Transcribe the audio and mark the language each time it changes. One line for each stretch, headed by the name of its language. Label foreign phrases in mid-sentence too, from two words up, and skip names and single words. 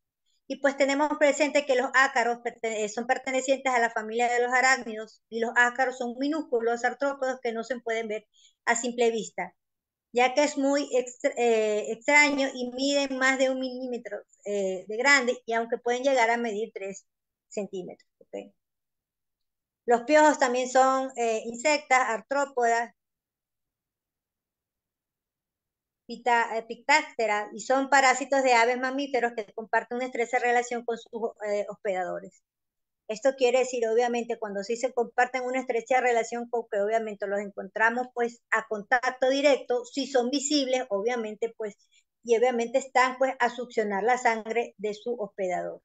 Spanish: Y pues tenemos presente que los ácaros son pertenecientes a la familia de los arácnidos y los ácaros son minúsculos artrópodos que no se pueden ver a simple vista. ya que es muy extraño y miden más de 1 milímetro de grande, y aunque pueden llegar a medir 3 centímetros. ¿Ok? Los piojos también son insectas, artrópodas, Pictáctera, y son parásitos de aves mamíferos que comparten una estrecha relación con sus hospedadores. Esto quiere decir, obviamente, cuando sí se comparten una estrecha relación con que obviamente los encontramos pues a contacto directo, si son visibles, obviamente pues, y obviamente están pues a succionar la sangre de su hospedador.